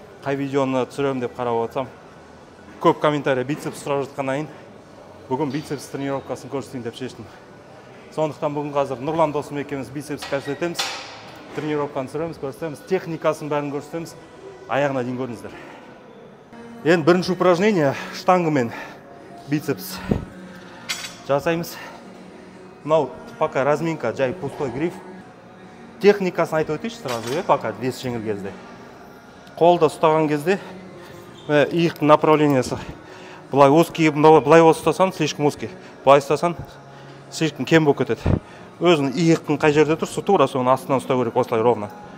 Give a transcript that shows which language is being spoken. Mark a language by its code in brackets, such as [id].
[kk] Қай видеоны түсіремін деп қарап отырсам, көп комментария бицепс сұрап жатқаннан кейін бүгін бицепс тренировкасын көрсетейін деп шештім. Сондықтан бүгін қазір Нұрлан досым екеуміз бицепс көрсетеміз, тренировканы түсіреміз, көрсетеміз, техникасын бәрін көрсетеміз, аяғына дейін көріңіздер. Енді бірінші упражнение штангымен бицепс жасаймыз. [ru] Мынау пока разминка, жай пустой гриф. [kk] Техникасын айтып өтейінші [ru] сразу, пока вес [kk] жеңіл кезде. Қолда ұстаған кезде иықтың направлениесі былай узкий, былай ұстасаң [ru] слишком узкий, [kk] былай ұстасаң слишком кем болып кетеді. Өзің иықтың қай жерде тұрса, тура соны астынан ұстау керек, осылай ровно.